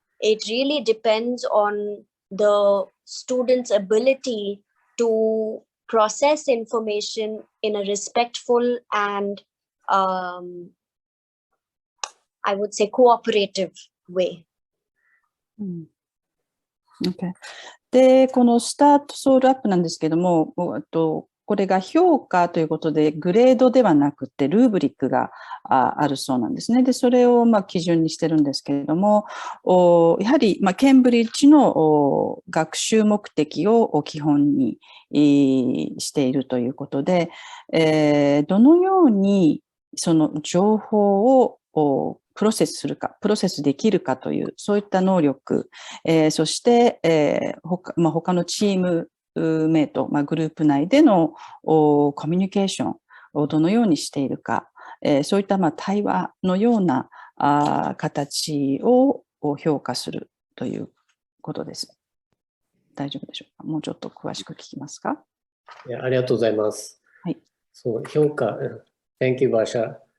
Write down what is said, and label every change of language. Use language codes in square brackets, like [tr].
[en] It really depends on the student's ability to process information in a respectful and I would say cooperative way. Okay. [ja] で、このスタートソウルアップなんですけども、これが評価ということで、グレードではなくて、ルーブリックがあるそうなんですね。で、それを基準にしてるんですけれども、やはりケンブリッジの学習目的を基本にしているということで、どのようにその情報をプロセスできるかという、そういった能力、そして、他のチームメイト、グループ内でのコミュニケーションをどのようにしているか、そういった対話のような形を評価するということです。大丈夫でしょうか？もうちょっと詳しく聞きますか？ありがとうございます。はい。そう、評価、 [en] Thank you, [ja] Barsha.